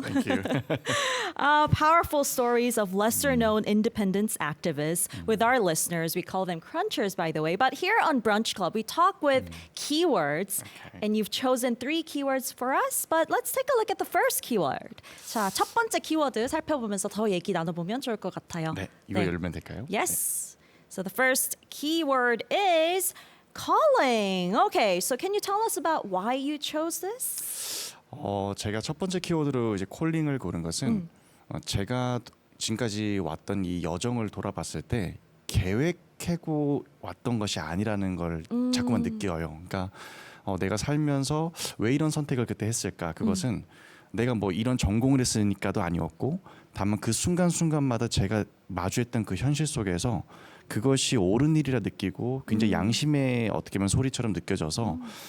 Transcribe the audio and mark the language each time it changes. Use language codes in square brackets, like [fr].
[en] Thank you. Powerful stories of lesser-known independence activists with our listeners. We call them crunchers, by the way. But here on Brunch Club, we talk with keywords, and you've chosen 3 keywords for us. But let's take a look at the first keyword. [ko] 자, 첫 번째 키워드 살펴보면서 더 얘기 나눠보면 좋을 것 같아요. 네, 이거 열면 될까요? [en] Yes. So the first keyword is calling. Okay, so can you tell us about why you chose this? [ko] 제가 첫 번째 키워드로 이제 콜링을 고른 것은 제가 지금까지 왔던 이 여정을 돌아봤을 때 계획하고 왔던 것이 아니라는 걸 자꾸만 느껴요. 그러니까 내가 살면서 왜 이런 선택을 그때 했을까? 그것은 내가 뭐 이런 전공을 했으니까도 아니었고 다만 그 순간순간마다 제가 마주했던 그 현실 속에서 그것이 옳은 일이라 느끼고 굉장히 양심의 어떻게 보면 소리처럼 느껴져서